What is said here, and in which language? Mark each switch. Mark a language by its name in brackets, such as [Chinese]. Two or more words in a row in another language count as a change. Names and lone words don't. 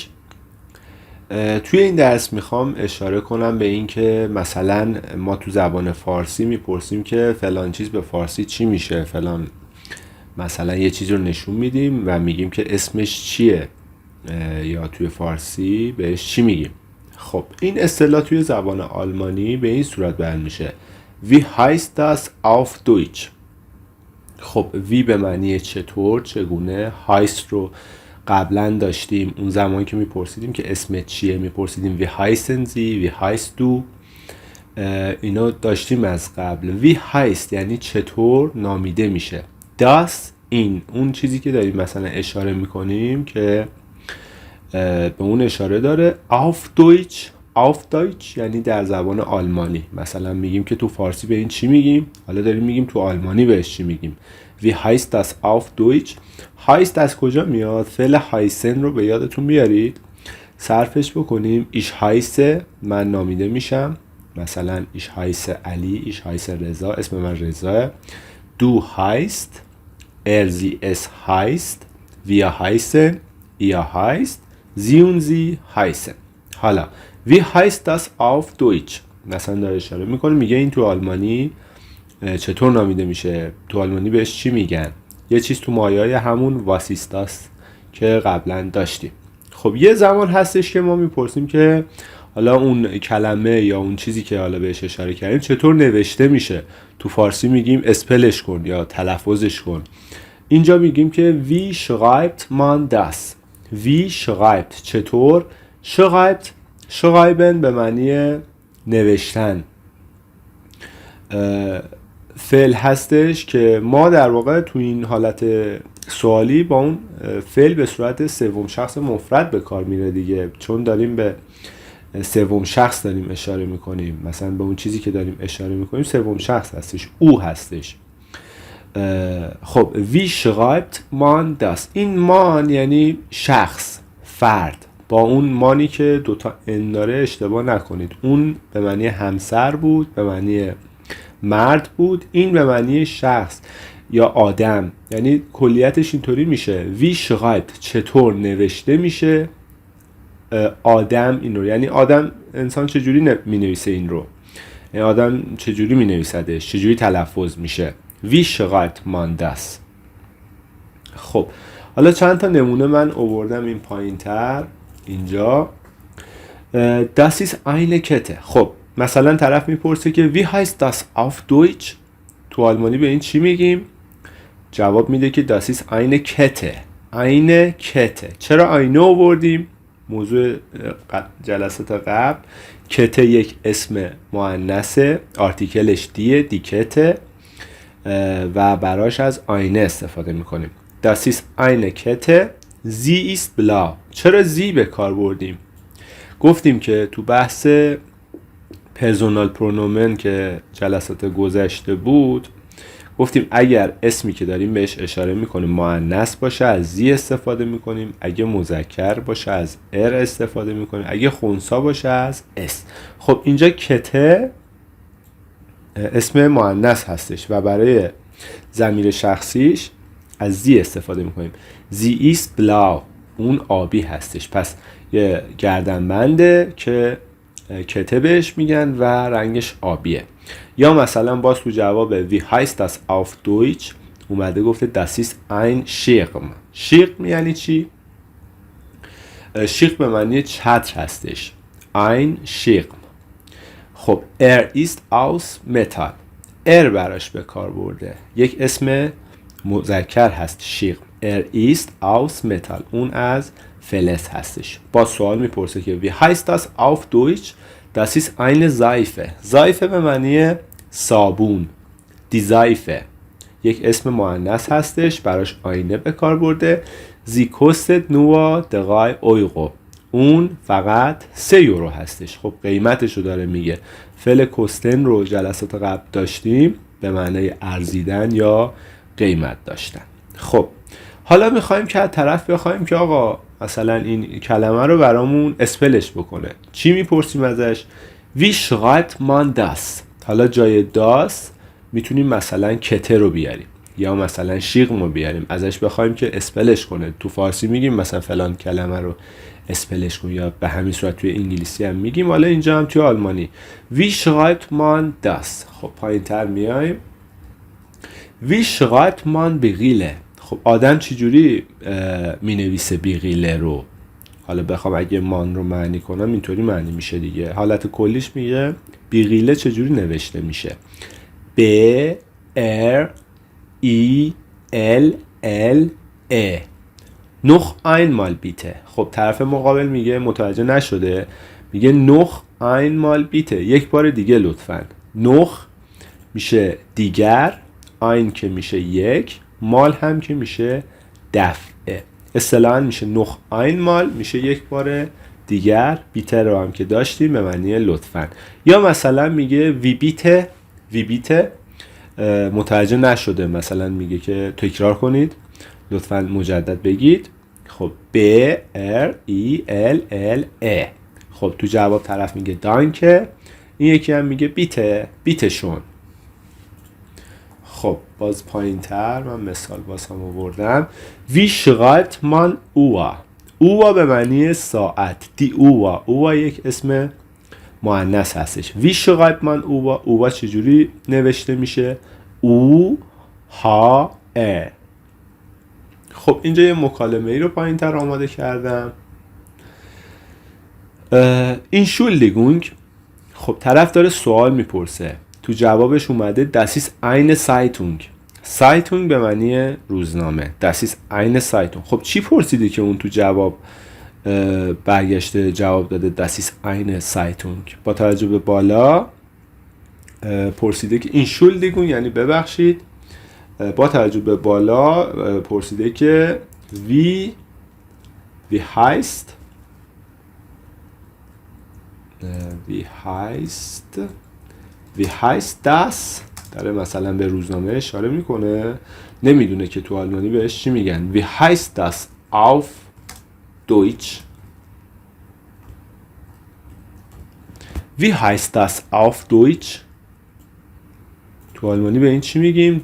[Persian] توی این درس میخوام اشاره کنم به این که مثلا ما تو زبان فارسی میپرسیم که فلان چیز به فارسی چی میشه، فلان مثلا یه چیز رو نشون میدیم و میگیم که اسمش چیه یا توی فارسی بهش چی میگیم. خب این اصطلاح توی زبان آلمانی به این صورت بیان میشه: [German] Wie heißt das auf Deutsch؟ [Persian] خب وی به معنی چطور، چگونه. هایست رو قبلا داشتیم، اون زمانی که میپرسیدیم که اسمت چیه میپرسیدیم [German] wie heißen Sie, wie heißt du, [Persian] اینو داشتیم از قبل. [German] wie heißt [Persian] یعنی چطور نامیده میشه. داس این اون چیزی که داریم مثلا اشاره میکنیم که به اون اشاره داره. [German] auf Deutsch, auf Deutsch [Persian] یعنی در زبان آلمانی. مثلا میگیم که تو فارسی به این چی میگیم، حالا داریم میگیم تو آلمانی بهش چی میگیم. [German] Wie heißt das auf Deutsch؟ [Persian] heißt از کجا میاد؟ فعل هایسن رو به یادتون بیارید، صرفش بکنیم. [German] ich heiße [Persian] من نامیده میشم، مثلا [German] ich heiße [Persian] علی، [German] ich heiße [Persian] رضا، اسم من رضاه. [German] du heißt، er sie es heißt، wir heißen، ihr heißt، sie und sie heißen. حالا wie heißt das auf Deutsch؟ [Persian] مثلا داره اشاره میکنه میگه این تو آلمانی چطور نامیده میشه، تو آلمانی بهش چی میگن. یه چیز تو مایه‌های همون واسیستاس که قبلا داشتیم. خب یه زمان هستش که ما میپرسیم که حالا اون کلمه یا اون چیزی که حالا بهش اشاره کردیم چطور نوشته میشه. تو فارسی میگیم اسپلش کن یا تلفظش کن. اینجا میگیم که [German] wie schreibt man das؟ wie schreibt [Persian] چطور، [German] schreibt schreiben [Persian] به معنی نوشتن فعل هستش که ما در واقع تو این حالت سوالی با اون فعل به صورت سوم شخص مفرد به کار میره دیگه، چون داریم به سوم شخص داریم اشاره میکنیم. مثلا به اون چیزی که داریم اشاره میکنیم سوم شخص هستش، او هستش. [German] خب wie schreibt man das؟ [Persian] این مان یعنی شخص، فرد. با اون مانی که دوتا ان داره اشتباه نکنید. اون به معنی همسر بود، به معنی مرد بود. این به معنی شخص یا آدم، یعنی کلیتش اینطوری میشه [German] wie schreibt [Persian] چطور نوشته میشه آدم این رو، یعنی آدم انسان چجوری می نویسه این رو، یعنی آدم چجوری می نویسدش، چجوری تلفظ میشه. [German] wie schreibt man das؟ [Persian] خب حالا چند تا نمونه من آوردم این پایین تر اینجا. [German] das ist eine Kette. [Persian] خب مثلا طرف میپرسه که [German] wie heißt das auf Deutsch؟ [Persian] تو آلمانی به این چی میگیم؟ جواب میده که [German] das ist eine Kette. eine Kette. [Persian] چرا آینه آوردیم؟ موضوع جلسات قبل. کته یک اسم مؤنثه، آرتیکلش دیه، دیکته، و براش از آینه استفاده میکنیم. [German] das ist eine Kette. sie ist blau. [Persian] چرا زی به کار بردیم؟ گفتیم که تو بحث [German] Personal Pronomen [Persian] که جلسات گذشته بود گفتیم اگر اسمی که داریم بهش اشاره میکنیم مؤنث باشه از زی استفاده میکنیم، اگه مذکر باشه از ار استفاده میکنیم، اگه خنثی باشه از اس. خب اینجا کته اسم مؤنث هستش و برای ضمیر شخصیش از زی استفاده میکنیم. [German] sie ist blau, [Persian] اون آبی هستش. پس یه گردنبنده که کته بهش میگن و رنگش آبیه. یا مثلا باز تو جواب [German] wie heißt das auf Deutsch [Persian] اومده گفته [German] das ist ein Schirm. [Persian] شیرم یعنی چی؟ شیرم به معنی چتر هستش. [German] ein Schirm. خب er ist aus Metall. [Persian] براش به کار برده، یک اسم مذکر هست شیرم. [German] er ist aus Metall، [Persian] اون از فلز هستش. با سوال میپرسه که [German] wie heißt das auf Deutsch؟ das ist eine Seife. [Persian] Seife به معنی صابون. [German] die Seife [Persian] یک اسم مؤنث هستش، براش آینه به کار برده. [German] sie kostet nur 3 Euro. [Persian] اون فقط 3 یورو هستش. خب قیمتش رو داره میگه. فعل کوستن رو جلسات قبل داشتیم، به معنی ارزیدن یا قیمت داشتن. خب حالا میخوایم که از طرف بخوایم که آقا مثلا این کلمه رو برامون اسپلش بکنه. چی میپرسیم ازش؟ [German] wie schreibt man das؟ [Persian] حالا جای das میتونیم مثلا کته رو بیاریم یا مثلا شیغم رو بیاریم، ازش بخوایم که اسپلش کنه. تو فارسی میگیم مثلا فلان کلمه رو اسپلش کن، یا به همین صورت توی انگلیسی هم میگیم، حالا اینجا هم توی آلمانی. [German] وی schreibt man das. [Persian] خب پایین تر میایم. [German] وی schreibt man Brille. [Persian] خب آدم چجوری مینویسه بیغیله رو؟ حالا بخوام اگه مان رو معنی کنم اینطوری معنی میشه دیگه. حالت کلیش میگه بیغیله چجوری نوشته میشه. [German] B R E L L E. noch einmal bitte. [Persian] خب طرف مقابل میگه متوجه نشده، میگه [German] noch einmal bitte، [Persian] یک بار دیگه لطفاً. noch میشه دیگر، ein که میشه یک، مال هم که میشه دفعه. اصطلاحاً میشه [German] noch einmal [Persian] میشه یک بار دیگر، بیته رو هم که داشتیم به معنی لطفاً. یا مثلا میگه [German] wie bitte [Persian] متوجه نشده، مثلا میگه که تکرار کنید، لطفاً مجدد بگید. [German] خب B R E L L E. [Persian] خب تو جواب طرف میگه دانکه، این یکی هم میگه بیتشون. خب باز پایین تر من مثال هم آوردم. [German] وی schreibt man Uhr. Uhr [Persian] به معنی ساعت. [German] die Uhr [Persian] یک اسم مؤنث هستش. [German] وی schreibt man Uhr [Persian] چجوری نوشته میشه؟ [German] U H R. [Persian] خب اینجا یه مکالمه ای رو پایین تر آماده کردم. [German] Entschuldigung. [Persian] خب طرف داره سوال میپرسه، تو جوابش اومده [German] Das ist eine Zeitung. [Persian] Zeitung به معنی روزنامه. [German] Das ist eine Zeitung. [Persian] خب چی پرسیده که اون تو جواب برگشته جواب داده [German] Das ist eine Zeitung؟ [Persian] با توجه به بالا پرسیده که Entschuldigung یعنی ببخشید، با توجه به بالا پرسیده که [German] wie heißt das. [Persian] داره مثلا به روزنامه اشاره میکنه، نمیدونه که تو آلمانی بهش چی میگن. [German] wie heißt das auf Deutsch. wie heißt das auf Deutsch. [Persian] تو آلمانی به این چی میگیم؟